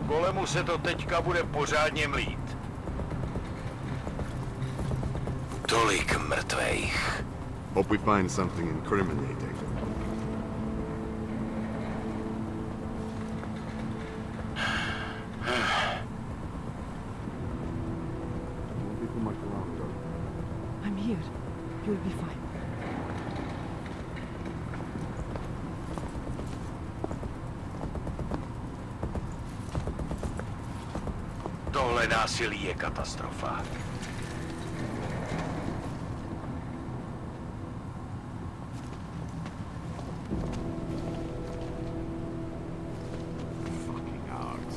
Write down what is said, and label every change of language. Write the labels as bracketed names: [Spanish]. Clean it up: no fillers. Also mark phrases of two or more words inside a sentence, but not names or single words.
[Czech] Golemu se to teďka bude pořádně mlít. Tolik mrtvejch. [English] Hope we find something incriminating. Won't be too much longer. I'm here. You'll be fine. [Czech] Tohle násilí je katastrofa. [English] Fucking hogs.